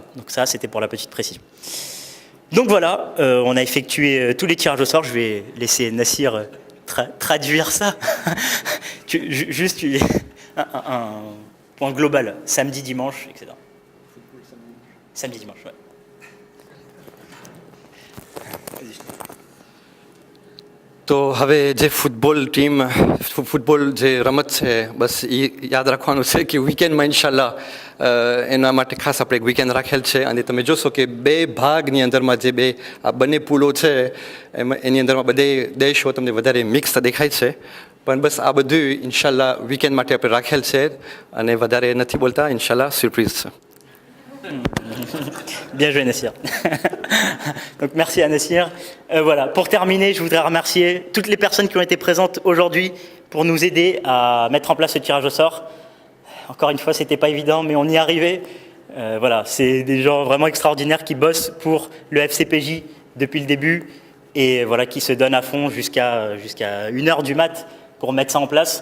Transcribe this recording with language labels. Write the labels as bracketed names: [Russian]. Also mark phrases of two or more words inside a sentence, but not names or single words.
[French] Donc ça, c'était pour la petite précision. Donc voilà, on a effectué tous les tirages au sort. Je vais laisser Nassir traduire ça. Juste un point global, samedi, dimanche, etc. Samedi, dimanche, ouais. [Gujarati] તો હવે જે ફૂટબોલ જે રમત છે બસ એ યાદ રાખવાનું છે કે વીકેન્ડમાં ઇન્શાલ્લાહ એના માટે ખાસ આપણે એક વીકેન્ડ રાખેલ છે, અને તમે જોશો કે 2 ભાગની અંદરમાં જે આ બંને પૂલો છે એની અંદરમાં બધે દેશો તમને વધારે મિક્સ દેખાય છે, પણ બસ આ બધું ઇન્શાલ્લાહ વીકેન્ડ માટે આપણે રાખેલ છે, અને વધારે નથી બોલતા, ઇન્શાલ્લાહ સરપ્રાઈઝ છે. [French] Bien joué, Nassir. Donc merci à Nassir. Voilà. Pour terminer, je voudrais remercier toutes les personnes qui ont été présentes aujourd'hui pour nous aider à mettre en place ce tirage au sort. Encore une fois, c'était pas évident, mais on y est arrivé. Voilà, c'est des gens vraiment extraordinaires qui bossent pour le FCPJ depuis le début et voilà, qui se donnent à fond jusqu'à 1h du mat pour mettre ça en place.